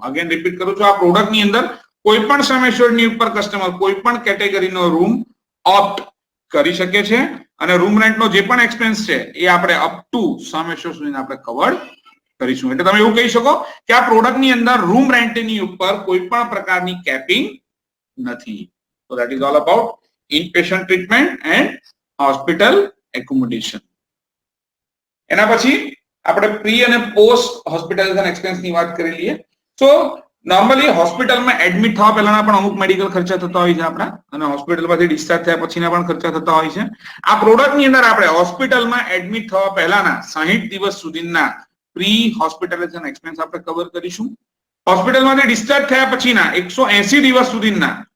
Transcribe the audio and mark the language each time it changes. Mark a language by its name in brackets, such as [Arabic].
[Gujarati] Again repeat કરું છું, આ પ્રોડક્ટની અંદર કોઈ પણ સમ એશ્યોર્ડની ઉપર કસ્ટમર કોઈ પણ કેટેગરીનો રૂમ ઓપ્ટ કરી શકે છે અને રૂમ રેન્ટનો જે પણ એક્સપેન્સ છે એ આપણે અપ ટુ સમ એશ્યોર્ડ સુધી આપણે કવર કરીશું. એટલે તમે એવું કહી શકો કે આ પ્રોડક્ટની અંદર રૂમ રેન્ટની ઉપર કોઈ પણ પ્રકારની કેપિંગ નથી. [English] So that is all about inpatient treatment and hospital accommodation. [Gujarati] એના પછી આપણે પ્રી અને પોસ્ટ હોસ્પિટલાઇઝેશન એક્સપેન્સની વાત કરી લઈએ. સો નોર્મલી હોસ્પિટલમાં એડમિટ થવા પહેલાના પણ અમુક મેડિકલ ખર્ચા થતા હોય છે આપણા, અને હોસ્પિટલમાંથી ડિસ્ચાર્જ થયા પછીના પણ ખર્ચા થતા હોય છે. આ પ્રોડક્ટની અંદર આપણે હોસ્પિટલમાં એડમિટ થવા પહેલાના 60 દિવસ સુધીના પ્રી હોસ્પિટલાઇઝેશન એક્સપેન્સ આપણે કવર કરીશું. હોસ્પિટલમાંથી ડિસ્ચાર્જ થયા પછીના 180 દિવસ સુધીના